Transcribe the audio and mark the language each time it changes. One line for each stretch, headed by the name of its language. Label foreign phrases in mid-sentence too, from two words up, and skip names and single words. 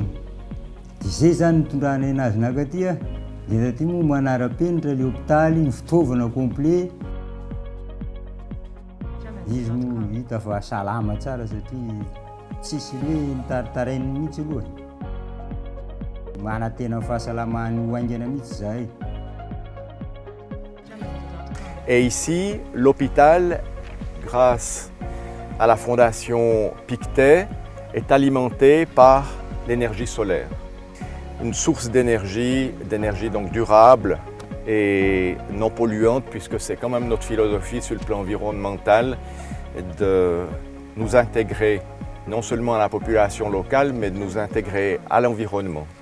Malagasy: Dia zay zany nitondrana anazy nakaty dia taty moa manara-penitra le hôpitaly ny fitaovana complet. Izy moa hita fa salama tsara satria tsisy hoe nitaritarainy mihitsy aloha. Mana tena fahasalamany hoaingana mihitsy zahay.
French: Et ici, l'hôpital, grâce à la fondation Pictet, est alimenté par l'énergie solaire. Une source d'énergie donc durable et non polluante, puisque c'est quand même notre philosophie sur le plan environnemental de nous intégrer non seulement à la population locale, mais de nous intégrer à l'environnement.